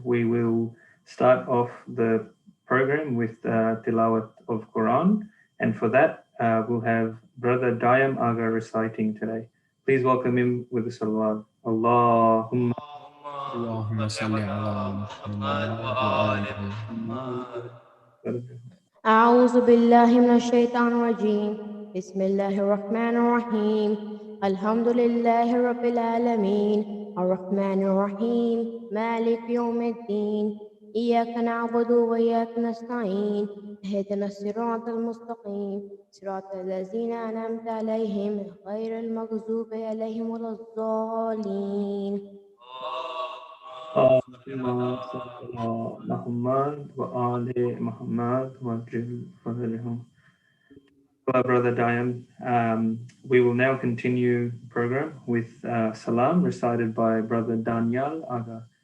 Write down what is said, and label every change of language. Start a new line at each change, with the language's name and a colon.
English: we will start off the program with tilawat of Quran, and for that we'll have Brother Dayam Aga reciting today. Please welcome him with the salawat.
Arabic: Allahumma اللهم صل على محمد وآل محمد. أعوذ بالله من الشيطان الرجيم. بسم الله الرحمن الرحيم. الحمد لله رب العالمين الرحمن الرحيم مالك يوم الدين إياك نعبد وإياك نستعين اهدنا الصراط المستقيم صراط الذين أنعمت عليهم غير المغضوب عليهم ولا الضالين. اللهم صل على Muhammad wa ali Muhammad wa ajil fadlihum.
English: Brother Dayam, we will now continue the program with salam recited by Brother Daniel Aga.